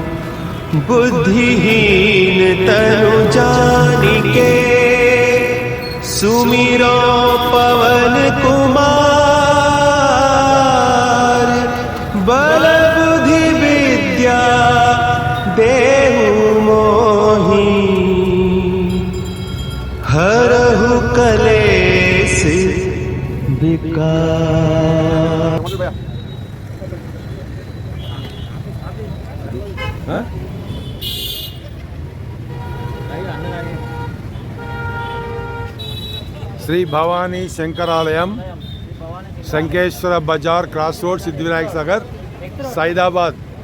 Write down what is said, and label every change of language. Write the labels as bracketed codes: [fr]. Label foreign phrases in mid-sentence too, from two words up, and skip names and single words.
[awa] बुद्धिहीन तनु जानिके सुमिरो पवन कुमार बल बुद्धि विद्या देहु मोहि हरहु कलेश विकार। [te] శ్రీ భవానీ శంకరాలయం శంకేశ్వర బజార్ [en] cross road [te] సిద్ధివినాయక సాగర్ సైదాబాద్.